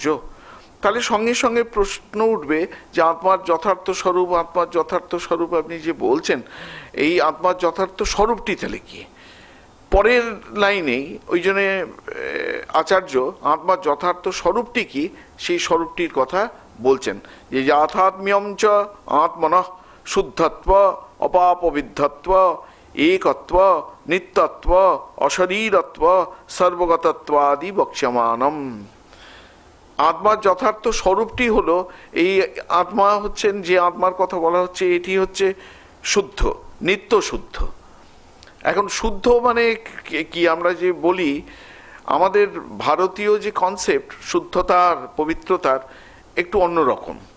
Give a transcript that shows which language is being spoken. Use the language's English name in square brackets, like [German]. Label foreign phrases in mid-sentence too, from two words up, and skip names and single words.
[Bangla] তাহলে সঙ্গে সঙ্গে প্রশ্ন উঠবে যে আত্মার যথার্থ স্বরূপ, আত্মার যথার্থ স্বরূপ আপনি যে বলছেন, এই আত্মার যথার্থ স্বরূপটি তাহলে কি? পরের লাইনেই ওই জন্যে আচার্য আত্মার যথার্থ স্বরূপটি কি সেই স্বরূপটির কথা বলছেন যে [Sanskrit] যথাত্ম্যম চ আত্মনঃ শুদ্ধত্ব অপাপবিদ্ধত্ব একত্ব নিত্যত্ব অশরীরত্ব সর্বগতত্বাদি বক্ষ্যমানম। [Bangla] আত্মার যথার্থ স্বরূপটি হলো এই আত্মা হচ্ছেন, যে আত্মার কথা বলা হচ্ছে এটি হচ্ছে শুদ্ধ, নিত্য শুদ্ধ। এখন শুদ্ধ মানে কি আমরা যে বলি, আমাদের ভারতীয় যে কনসেপ্ট শুদ্ধতার পবিত্রতার একটু অন্যরকম।